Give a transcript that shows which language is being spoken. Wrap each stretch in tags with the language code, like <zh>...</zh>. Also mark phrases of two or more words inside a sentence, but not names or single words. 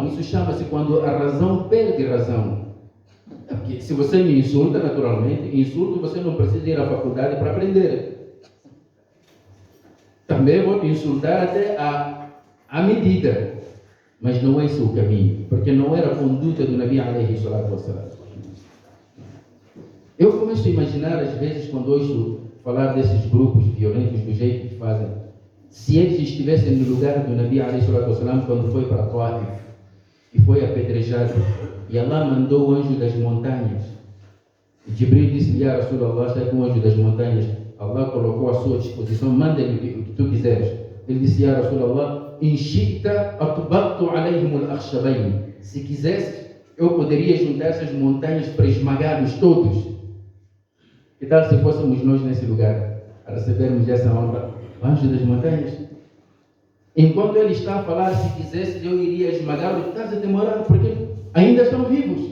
<pt>Isso chama-se quando a razão perde razão. Porque se você me insulta, naturalmente, insulto, você não precisa ir à faculdade para aprender. Também vou te insultar até à medida. Mas não é esse o caminho, porque não era a conduta do Nabi</pt> <ar>عليه الصلاة والسلام.</ar> <pt>Eu começo a imaginar, às vezes, quando ouço falar desses grupos violentos, do jeito que fazem, se eles estivessem no lugar do Nabi</pt> <ar>عليه الصلاة والسلام</ar> <pt>quando foi para Taif e foi apedrejado, e Allah mandou o anjo das montanhas. E Jibril disse:</pt> <ar>يا رسول الله,</ar> <pt>está com o anjo das montanhas. Allah colocou à sua disposição, manda-lhe o que tu quiseres. Ele disse:</pt> <ar>يا رسول الله إن شئت أطبقت عليهم الأخشبين.</ar> <pt>Se quisesse, eu poderia juntar essas montanhas para esmagá-los todos. Que tal se fôssemos nós nesse lugar, a recebermos essa honra? O anjo das montanhas. Enquanto ele está a falar, se quisesse, eu iria esmagá-los. Estás a demorar, porque ainda estão vivos.</pt>